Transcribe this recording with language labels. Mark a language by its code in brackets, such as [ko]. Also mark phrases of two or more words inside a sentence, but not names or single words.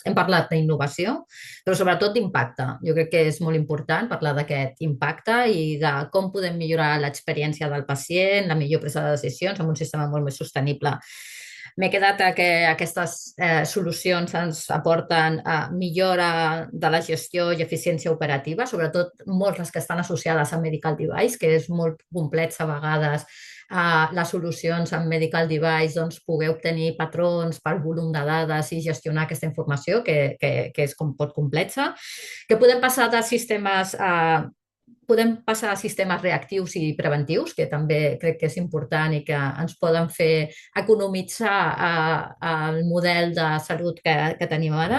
[ca] Hem parlat d'innovació, però sobretot d'impacte. Jo crec que és molt important parlar d'aquest impacte i de com podem millorar l'experiència del pacient, la millor presa de decisions amb un sistema molt més sostenible M'he quedat que aquestes solucions ens aporten millora de la gestió i eficiència operativa, sobretot molts les que estan associades a [en] medical device, [ca] que és molt complex a vegades les solucions amb [en] medical device, [ca] doncs poder obtenir patrons pel volum de dades i gestionar aquesta informació, que és com pot complexa, que podem passar de sistemes reactius i preventius, que també crec que és important i que ens poden fer economitzar el model de salut que tenim ara.